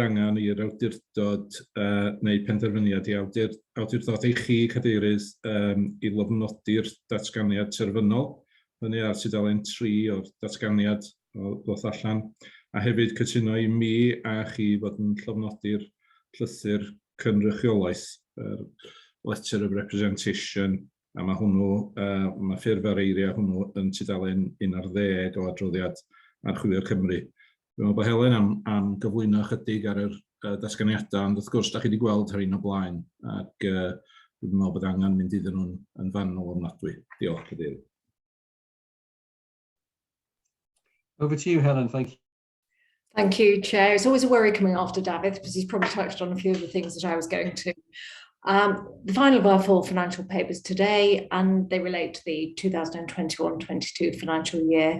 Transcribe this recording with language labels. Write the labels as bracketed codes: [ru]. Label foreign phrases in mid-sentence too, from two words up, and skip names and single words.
[cy] angen i'r awdurdod neu penderfyniad i awdurdod i chi, cadeirydd, i lofnodi'r datganiad terfynol, hynny ar tudalen 3 o'r datganiad ddoth allan, a hefyd cytuno i mi a chi fod yn llofnodi'r llythyr cynrychiolaeth, [en] letter of representation, [cy] a mae hwnnw, mae ffurf ar eiriau hwnnw yn tudalen 11 o adroddiad Archwilio Cymru. Dwi'n meddwl bod Helen am gyflwyno chydig ar yr datganiadau, ond wrth gwrs, da chi wedi gweld hyn o blaen, ac dwi'n meddwl bod angen mynd iddyn nhw'n yn fanwl ofnadwy. Diolch, cadeirydd. [en] Over to you, Helen. Thank you. Thank you, Chair. It's always a worry coming after David, because he's probably touched on a few of the things that I was going to. The final of our 4 financial papers today, and they relate to the 2021-22 financial year.